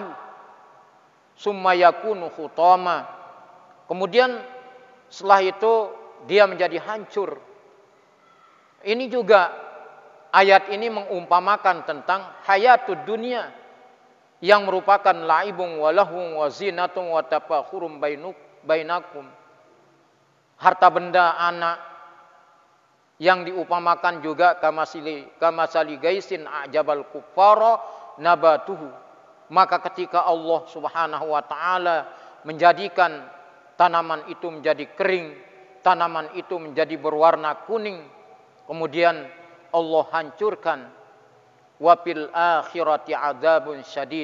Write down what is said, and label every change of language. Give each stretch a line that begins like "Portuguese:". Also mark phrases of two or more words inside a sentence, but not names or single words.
Arabic: Summa yakunu khutama.
Indonesian: Kemudian setelah itu dia menjadi hancur. Ini juga ayat ini mengumpamakan tentang
Arabic: hayatud dunia
Indonesian: yang merupakan
Arabic: laibun wa lahwun wa zinatun wa tafakhurum bainakum.
Indonesian: Harta benda anak yang diupamakan juga
Arabic: kamasali gaisin a'jabal kuffara nabatuhu.
Indonesian: Maka ketika Allah
Arabic: Subhanahu wa taala
Indonesian: menjadikan tanaman itu menjadi kering, tanaman itu menjadi berwarna kuning, kemudian Allah hancurkan.
Arabic: Wa fil akhirati adzabun syadid.